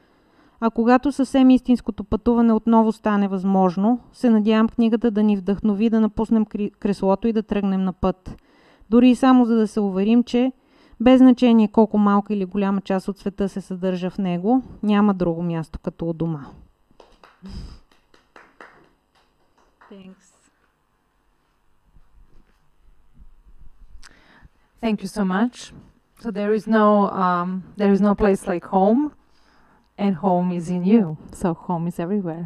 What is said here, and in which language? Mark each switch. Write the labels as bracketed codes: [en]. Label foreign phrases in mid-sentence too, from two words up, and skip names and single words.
[bg] А когато съвсем истинското пътуване отново стане възможно, се надявам книгата да ни вдъхнови да напуснем креслото и да тръгнем на път. Дори и само за да се уверим, че без значение колко малка или голяма част от света се съдържа в него, няма друго място като у дома. [en] Thank you so much. So there is no place like home. And home is in you. So home is everywhere.